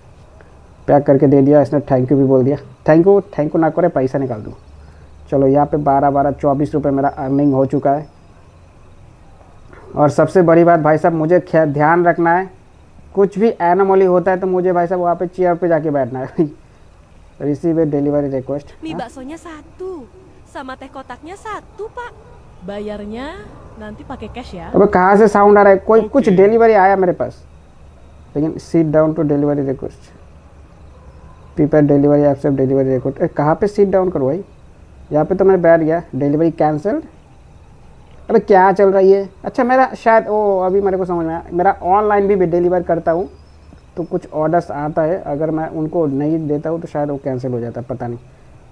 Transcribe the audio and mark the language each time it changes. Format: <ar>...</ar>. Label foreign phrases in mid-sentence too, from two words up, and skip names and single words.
<hi>चलो पैक करके दे दिया इसने,</hi> <en>thank you</en> <hi>भी बोल दिया।</hi> <en>thank you</en> <hi>ना करे पैसा निकाल दूँ। चलो यहाँ पे 24 रुपये मेरा अर्निंग हो चुका है। और सबसे बड़ी बात भाई साहब, मुझे ध्यान रखना है, कुछ भी एनोमली होता है तो मुझे भाई साहब वहाँ पे चेयर पे जाके बैठना है।</hi> <en>receive a delivery request.</en> <id>Mie baksonya satu, sama teh kotaknya satu, Pak. Bayarnya nanti pakai cash ya.</id> <hi>अब कहाँ से साउंड आ रहा है? कोई कुछ</hi> <en>Okay.</en> <hi>डिलीवरी आया मेरे पास, लेकिन</hi> <en>sit down to delivery request, prepaid delivery accept delivery request.</en> <hi>कहाँ पे</hi> <en>sit down</en> <hi>करो भाई? यहाँ पे तो मैं बैठ गया,</hi> <en>delivery cancelled.</en> <hi>अबे क्या चल रही है? अच्छा मेरा शायद अभी मेरे को समझ में आया, मेरा ऑनलाइन भी डिलीवर करता हूँ तो कुछ ऑर्डर्स आता है, अगर मैं उनको नहीं देता हूँ तो शायद वो कैंसिल हो जाता है, पता नहीं।</hi>